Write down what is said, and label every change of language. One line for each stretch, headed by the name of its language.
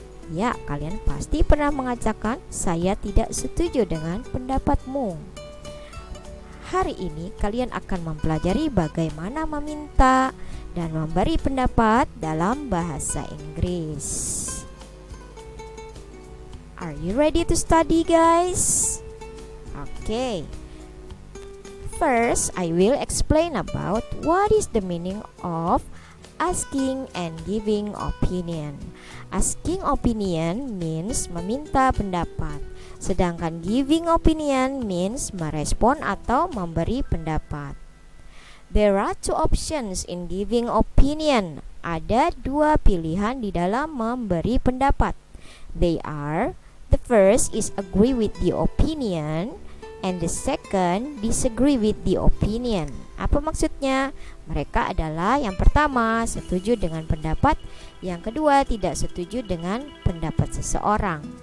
Indonesian: Ya, kalian pasti pernah mengatakan saya tidak setuju dengan pendapatmu. Hari ini kalian akan mempelajari bagaimana meminta dan memberi pendapat dalam bahasa Inggris.
English: Are you ready to study, guys? Okay. First, I will explain about what is the meaning of asking and giving opinion. Asking opinion means
Indonesian: meminta pendapat, sedangkan
English: giving opinion means
Indonesian: merespon atau memberi pendapat.
English: There are two options in giving opinion.
Indonesian: Ada dua pilihan di dalam memberi pendapat.
English: They are, the first is agree with the opinion, and the second, disagree with the opinion.
Indonesian: Apa maksudnya? Mereka adalah yang pertama, setuju dengan pendapat. Yang kedua, tidak setuju dengan pendapat seseorang.